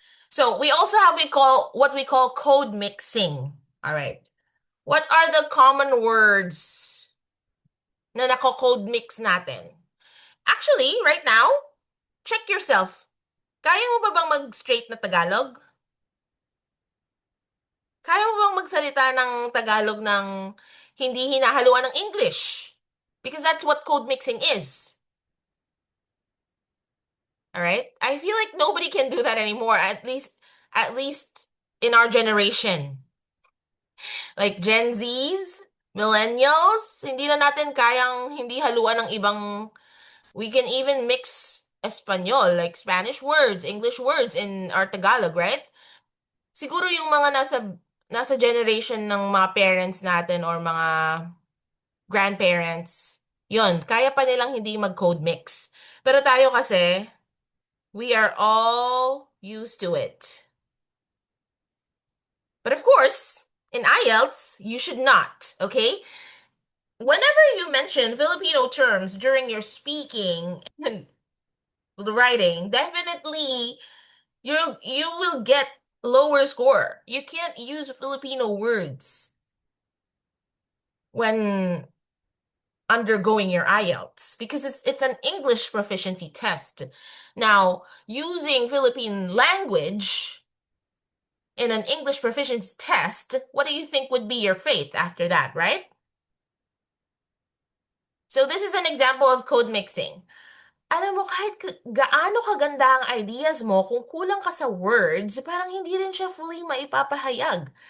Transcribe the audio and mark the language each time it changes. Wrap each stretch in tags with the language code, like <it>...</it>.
<en>So we also have what we call code mixing. All right. What are the common words</en> <tl>na nako-code mix natin?</tl> <en>Actually, right now, check yourself.</en> <tl>Kaya mo ba bang mag-straight na Tagalog? Kaya mo bang magsalita ng Tagalog ng hindi hinahaluan ng English?</tl> <en>Because that's what code mixing is. All right? I feel like nobody can do that anymore, at least in our generation. Like Gen Zs, millennials,</en> <tl>hindi na natin kayang hindi haluan ng ibang,</tl> <en>we can even mix Espanol, like Spanish words, English words in our Tagalog, right?</en> <tl>Siguro yung mga nasa generation ng mga parents natin or mga grandparents, yun, kaya pa nilang hindi mag-code mix. Pero tayo kasi,</tl> <en>we are all used to it. But of course, in IELTS, you should not, okay? Whenever you mention Filipino terms during your speaking and writing, definitely you will get lower score. You can't use Filipino words when undergoing your IELTS because it's an English proficiency test. Now, using Philippine language in an English proficiency test, what do you think would be your fate after that, right? So this is an example of code mixing.</en> <tl>Alam mo, kahit gaano kaganda ang ideas mo, kung kulang ka sa words, parang hindi rin siya fully maipapahayag.</tl>